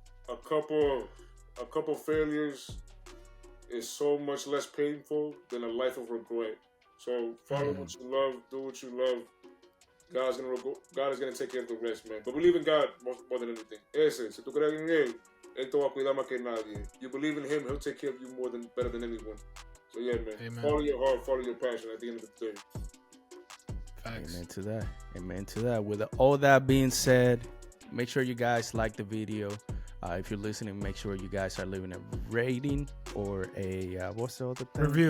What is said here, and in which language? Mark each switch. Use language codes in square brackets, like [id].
[en] a couple failures is so much less painful than a life of regret. So follow what you love, do what you love. God is gonna take care of the rest, man. But believe in God more than anything. [es] Ese, si tú crees en él te va a cuidar más que nadie. [en] You believe in Him, He'll take care of you better than anyone. So yeah, man. Amen. Follow your heart, follow your passion. At the end of the day. Facts. Amen to that. Amen to that. With all that being said, make sure you guys like the video. If you're listening, make sure you guys are leaving a rating or a what's the other thing?